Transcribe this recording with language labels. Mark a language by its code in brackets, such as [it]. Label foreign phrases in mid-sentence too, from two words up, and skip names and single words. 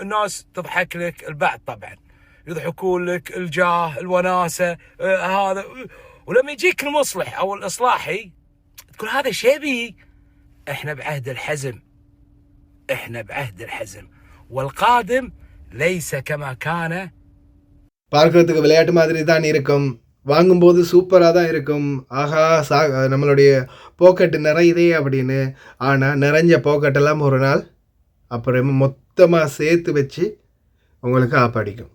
[ar] الناس تضحك لك، البعض طبعا يضحكون لك، الجاه، الوناسه، هذا. ولما يجيك المصلح او الاصلاحي تقول هذا شبي. احنا بعهد الحزم، احنا بعهد الحزم، والقادم ليس كما كان. [ta] பார்க்கறதுக்கு விளையாட்டு மாதிரி தான் இருக்கும், வாங்கும்போது சூப்பராக தான் இருக்கும். ஆஹா, நம்மளுடைய பாக்கெட்டு நிறையுதே அப்படின்னு. ஆனால் நிறைஞ்ச பாக்கெட்டெல்லாம் ஒரு நாள் அப்புறமா மொத்தமாக சேர்த்து வச்சு உங்களுக்கு ஆப்படிக்கும்.